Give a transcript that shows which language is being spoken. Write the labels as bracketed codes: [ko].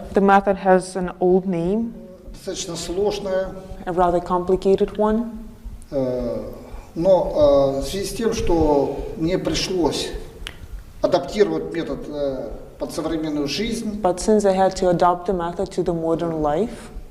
[en] The method has an old name, [ru] достаточно сложное, [en] a rather complicated one, [ru] но в связи с тем, что мне пришлось адаптировать метод под современную жизнь, [en] but since I had to adopt the method to the modern life,